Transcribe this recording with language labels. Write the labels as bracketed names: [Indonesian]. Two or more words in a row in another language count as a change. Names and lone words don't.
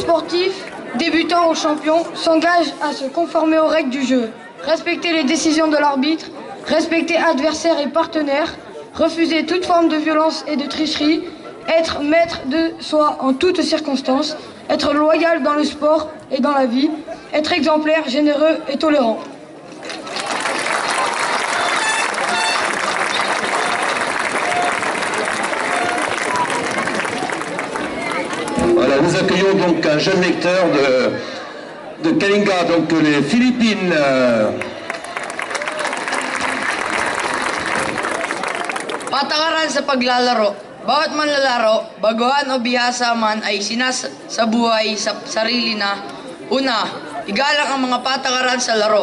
[French] sportifs, débutants ou champions, s'engagent à se conformer aux règles du jeu, respecter les décisions de l'arbitre, respecter adversaires et partenaires, refuser toute forme de violence et de tricherie, être maître de soi en toutes circonstances, être loyal dans le sport et dans la vie, être exemplaire, généreux et tolérant. Voilà, nous accueillons donc un jeune lecteur de Kalinga, donc les Philippines. [Filipino] Patakaran sa paglalaro. Bawat manlalaro, baguhan o bihasa man ay sinasabuhay sa sarili na una, igalang ang mga patakaran sa laro.